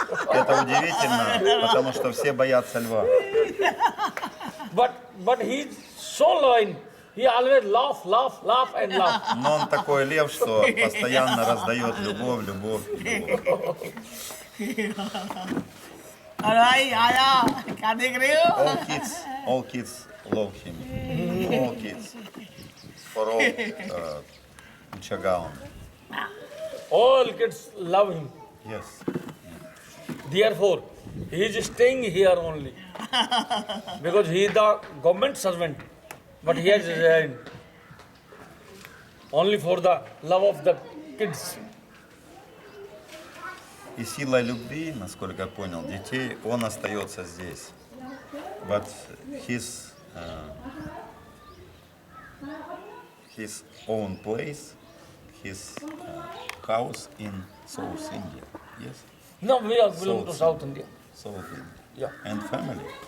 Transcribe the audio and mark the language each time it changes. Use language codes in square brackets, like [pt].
[ru] Это удивительно, потому что все боятся льва. [en] But he is so lion. He always laugh and laugh. [ru] Но он такой лев, что постоянно раздает любовь. [hi] अरे भाई आया क्या देख रहे हो [en] All kids love him. All kids. For all Uchagaon. All kids love him. Yes. Therefore, he is staying here only. Because he is the government servant. But he has resigned. Only for the love of the kids. [ru] И силой любви, насколько я понял, детей, он остается здесь. [en] But his own place, his house in South India. Yes, No, we are belong to South South India. South India. Yeah. And family.